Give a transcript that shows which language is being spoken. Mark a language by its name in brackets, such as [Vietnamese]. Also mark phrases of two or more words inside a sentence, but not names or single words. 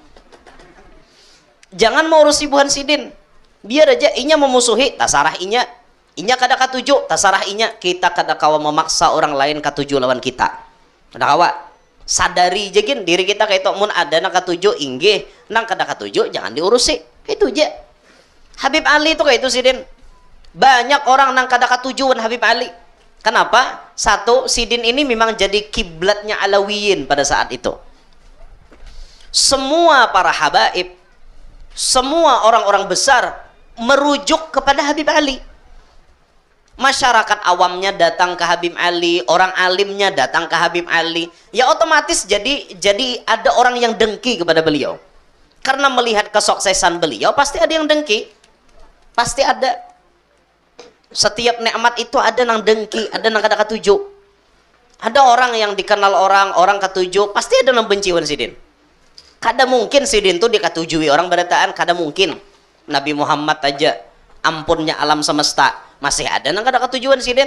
[Banjar] Jangan mau urusi buhan sidin, biar aja inya memusuhi, tasarah inya kada katuju, tasarah inya. Kita kada kawa memaksa orang lain katuju lawan kita, kada kawa. Sadari jegin diri kita kayak itu, mun ada nang katuju inggih, nang kada katuju jangan diurusi, itu aja. Habib Ali itu kayak itu sidin, banyak orang nang kada katujuan Habib Ali. [Indonesian] Kenapa? Satu, sidin ini memang jadi kiblatnya Alawiyin pada saat itu. Semua para habaib, semua orang-orang besar merujuk kepada Habib Ali. Masyarakat awamnya datang ke Habib Ali, orang alimnya datang ke Habib Ali. Ya otomatis jadi ada orang yang dengki kepada beliau. Karena melihat kesuksesan beliau pasti ada yang dengki, pasti ada. [Banjar] Setiap nikmat itu ada nang dengki, ada nang kada katuju. Ada orang yang dikenal orang katuju, pasti ada nang benci wan sidin. Kada mungkin sidin tuh dikatujui orang berataan, kada mungkin. Nabi Muhammad aja ampunnya alam semesta masih ada nang kada katujuan sidin.